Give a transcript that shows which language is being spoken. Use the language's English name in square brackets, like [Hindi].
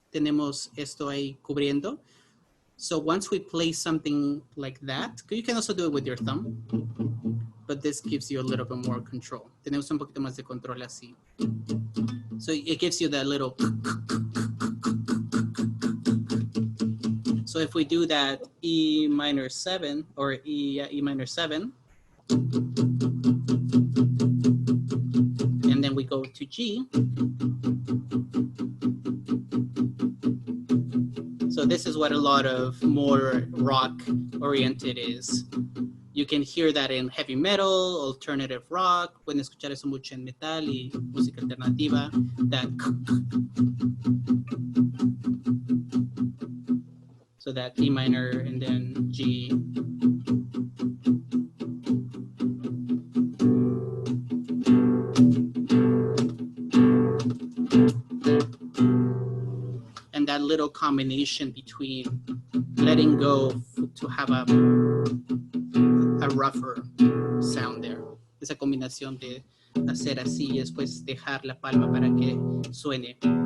[Spanish] Tenemos esto ahí cubriendo. [English] So once we play something like that, you can also do it with your thumb, but this gives you a little bit more control. [Spanish] Tenemos un poquito más de control así. [English] So it gives you that little. So if we do that E minor 7 or E minor 7, and then we go to G. So this is what a lot of more rock oriented is. You can hear that in heavy metal, alternative rock. [Spanish] Pueden escuchar eso mucho en metal y música alternativa. [English] That. So that E minor and then G. And that little combination between letting go to have a rougher sound there. [Spanish] Esa combinación de hacer así y después dejar la palma para que suene.